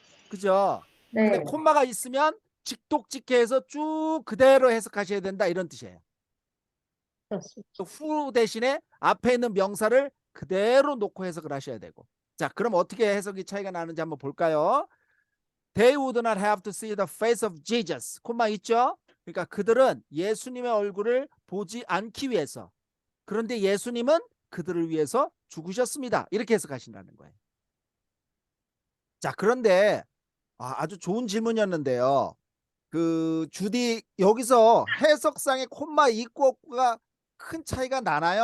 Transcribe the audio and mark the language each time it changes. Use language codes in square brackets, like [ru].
[ko] 그죠? 근데 네. 콤마가 있으면 직독직해서 쭉 그대로 해석하셔야 된다 이런 뜻이에요. 후 대신에 앞에 있는 명사를 그대로 놓고 해석을 하셔야 되고. 자, 그럼 어떻게 해석이 차이가 나는지 한번 볼까요? [en] They would not have to see the face of Jesus. [ko] 콤마 있죠? 그러니까 그들은 예수님의 얼굴을 보지 않기 위해서. 그런데 예수님은 그들을 위해서 죽으셨습니다. 이렇게 해석하신다는 거예요. 자, 그런데 아주 좋은 질문이었는데요. 그 주디 여기서 해석상의 콤마 있고 없고가 큰 차이가 나나요?